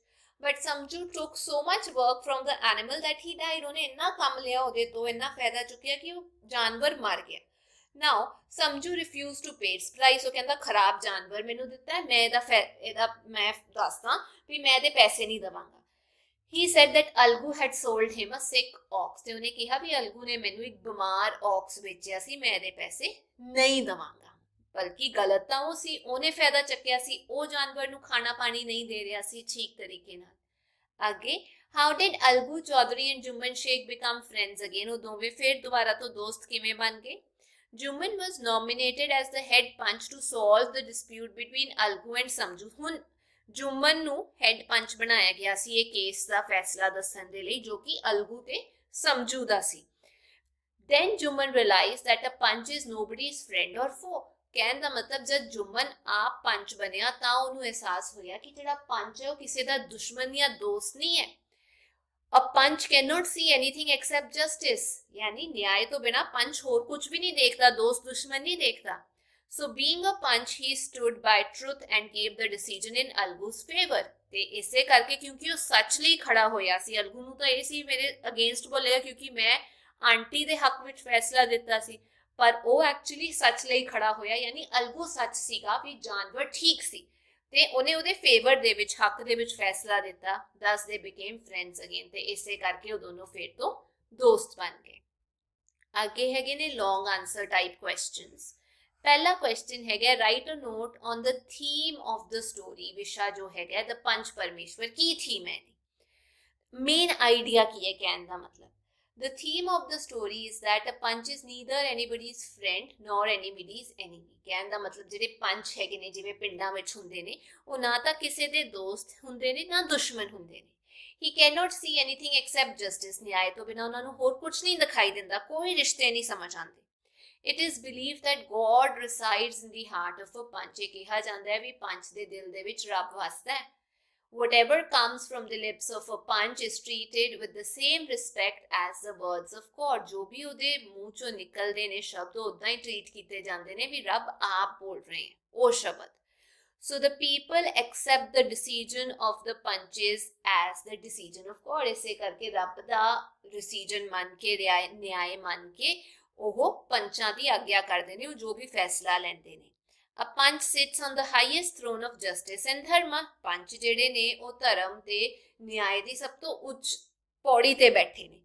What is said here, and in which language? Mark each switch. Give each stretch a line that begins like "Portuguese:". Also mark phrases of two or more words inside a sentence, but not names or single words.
English: But Samju took so much work from the animal that he died.
Punjabi: ਉਹਨੇ ਇੰਨਾ ਕੰਮ ਲਿਆ ਉਹਦੇ ਤੋਂ, ਇੰਨਾ ਫਾਇਦਾ ਚੁੱਕਿਆ ਕਿ ਉਹ ਜਾਨਵਰ ਮਰ ਗਿਆ।
English: Now Samju refuse to pay its price,
Punjabi: ਉਹ ਕਹਿੰਦਾ ਖਰਾਬ ਜਾਨਵਰ ਮੈਨੂੰ ਦਿੱਤਾ, ਮੈਂ ਇਹਦਾ ਮੈਂ ਦੱਸਦਾ ਵੀ ਮੈਂ ਇਹਦੇ ਪੈਸੇ ਨਹੀਂ ਦੇਵਾਂਗਾ।
English: He said that Algu had sold him a sick ox,
Punjabi: ਤੇ ਉਹਨੇ ਕਿਹਾ ਵੀ ਅਲਗੂ ਨੇ ਮੈਨੂੰ ਇੱਕ ਬਿਮਾਰ ਔਕਸ ਵੇਚਿਆ ਸੀ, ਮੈਂ ਇਹਦੇ ਪੈਸੇ ਨਹੀਂ ਦੇਵਾਂਗਾ। ਬਲਕਿ ਗਲਤ ਤਾਂ ਉਹ ਸੀ, ਉਹਨੇ ਫਾਇਦਾ ਚੱਕਿਆ ਸੀ, ਉਹ ਜਾਨਵਰ ਨੂੰ ਖਾਣਾ ਪਾਣੀ ਨਹੀਂ ਦੇ ਰਿਹਾ ਸੀ ਠੀਕ ਤਰੀਕੇ ਨਾਲ।
English: ਅੱਗੇ how did Algu Chaudhary and Juman Sheikh become friends again?
Punjabi: ਉਹ ਦੋਵੇਂ ਫਿਰ ਦੁਬਾਰਾ ਤੋਂ ਦੋਸਤ ਕਿਵੇਂ ਬਣ ਗਏ?
English: Juman was nominated as the head punch to solve the dispute between Algu and Samju।
Punjabi: ਹੁਣ ਜੁਮਨ ਨੂੰ ਹੈਡ ਪੰਚ ਬਣਾਇਆ ਗਿਆ ਸੀ ਇਹ ਕੇਸ ਦਾ ਫੈਸਲਾ ਦੱਸਣ ਦੇ ਲਈ, ਜੋ ਕਿ ਅਲਗੂ ਤੇ ਸਮਝੂ ਦਾ ਸੀ।
English: Then Juman realized that a punch is nobody's friend or foe।
Punjabi: ਕਹਿਣ ਦਾ ਮਤਲਬ ਜਦ ਜੁਮਨ ਆਪ ਪੰਚ ਬਣਿਆ ਤਾਂ ਉਹਨੂੰ ਅਹਿਸਾਸ ਹੋਇਆ ਕਿ ਜਿਹੜਾ ਪੰਚ ਹੈ ਉਹ ਕਿਸੇ ਦਾ ਦੁਸ਼ਮਣ ਜਾਂ ਦੋਸਤ ਨਹੀਂ ਹੈ।
English: A punch cannot see anything except justice,
Hindi: यानी न्याय तो बिना पंच और कुछ भी नहीं देखता, दोस्त दुश्मन नहीं देखता।
English: So being a punch, he stood by truth and gave the decision in Algu's favor।
Punjabi: ਤੇ ਇਸੇ ਕਰਕੇ ਕਿਉਂਕਿ ਉਹ ਸੱਚ ਲਈ ਖੜਾ ਹੋਇਆ ਸੀ, ਅਲਗੂ ਨੂੰ ਤਾਂ ਇਹ ਸੀ ਮੇਰੇ ਅਗੇਂਸਟ ਬੋਲੇਗਾ ਕਿਉਂਕਿ ਮੈਂ ਆਂਟੀ ਦੇ ਹੱਕ ਵਿੱਚ ਫੈਸਲਾ ਦਿੱਤਾ ਸੀ, ਪਰ ਉਹ ਐਕਚੁਅਲੀ ਸੱਚ ਲਈ ਖੜਾ ਹੋਇਆ, ਯਾਨੀ ਅਲਗੂ ਸੱਚ ਸੀਗਾ ਵੀ ਜਾਨਵਰ ਠੀਕ ਸੀ, ਤੇ ਉਹਨੇ ਉਹਦੇ ਫੇਵਰ ਦੇ ਵਿੱਚ ਹੱਕ ਦੇ ਵਿੱਚ ਫੈਸਲਾ ਦਿੱਤਾ।
English: Thus they became friends again,
Punjabi: ਤੇ ਇਸੇ ਕਰਕੇ ਉਹ ਦੋਨੋਂ ਫਿਰ ਤੋਂ ਦੋਸਤ ਬਣ ਗਏ। ਅੱਗੇ ਹੈਗੇ ਨੇ
English: long answer type questions.
Hindi: पहला क्वेश्चन है
English: Write a note on the theme of the story.
Hindi: विशा जो है द पंच परमेश्वर की थीम है,
English: main idea
Hindi: की है कहने का मतलब।
English: The theme of the story is that a punch is neither anybody's friend nor anybody's enemy.
Hindi: कहने का मतलब
Punjabi: ਜਿਹੜੇ ਪੰਚ ਹੈਗੇ ਨੇ ਜਿਵੇਂ ਪਿੰਡਾਂ ਵਿੱਚ ਹੁੰਦੇ ਨੇ ਉਹ ਨਾ ਤਾਂ ਕਿਸੇ ਦੇ ਦੋਸਤ ਹੁੰਦੇ ਨੇ ਨਾ ਦੁਸ਼ਮਣ ਹੁੰਦੇ ਨੇ।
English: He cannot see anything except justice.
Punjabi: ਨਿਆਂ ਤੋਂ ਬਿਨਾਂ ਉਹਨਾਂ ਨੂੰ ਹੋਰ ਕੁਝ ਨਹੀਂ ਦਿਖਾਈ ਦਿੰਦਾ, ਕੋਈ ਰਿਸ਼ਤੇ ਨਹੀਂ ਸਮਝ ਆਉਂਦੇ।
English: It is believed that God resides in the heart of a ਪੰਚ।
Punjabi: ਇਹ ਕਿਹਾ ਜਾਂਦਾ ਹੈ ਵੀ ਪੰਚ ਦੇ ਦਿਲ ਦੇ ਵਿੱਚ ਰੱਬ ਵਸਦਾ ਹੈ।
English: Whatever comes from the lips of a ਪੰਚ is treated with the same respect as the words of God।
Punjabi: ਜੋ ਵੀ ਉਹਦੇ ਮੂੰਹ ਚੋਂ ਨਿਕਲਦੇ ਨੇ ਸ਼ਬਦ ਉਦਾਂ ਹੀ ਟ੍ਰੀਟ ਕੀਤੇ ਜਾਂਦੇ ਨੇ ਵੀ ਰੱਬ ਆਪ ਬੋਲ ਰਹੇ ਹੈ ਉਹ ਸ਼ਬਦ।
English: So the people accept the decision of the ਪੰਚes as the decision of God।
Punjabi: ਇਸੇ ਕਰਕੇ ਰੱਬ ਦਾ decision ਮੰਨ ਕੇ ਨਿਆਂ ਮੰਨ ਕੇ ਉਹ ਪੰਚਾਂ ਦੀ ਆਗਿਆ ਕਰਦੇ ਨੇ, ਉਹ ਜੋ ਵੀ ਫੈਸਲਾ ਲੈਂਦੇ ਨੇ।
English: A ਪੰਚ sits on the highest throne of justice and dharma।
Punjabi: ਪੰਚ ਜਿਹੜੇ ਨੇ ਉਹ ਧਰਮ ਤੇ ਨਿਆਂ ਦੀ ਸਭ ਤੋਂ ਉੱਚ ਪੌੜੀ ਤੇ ਬੈਠੇ ਨੇ।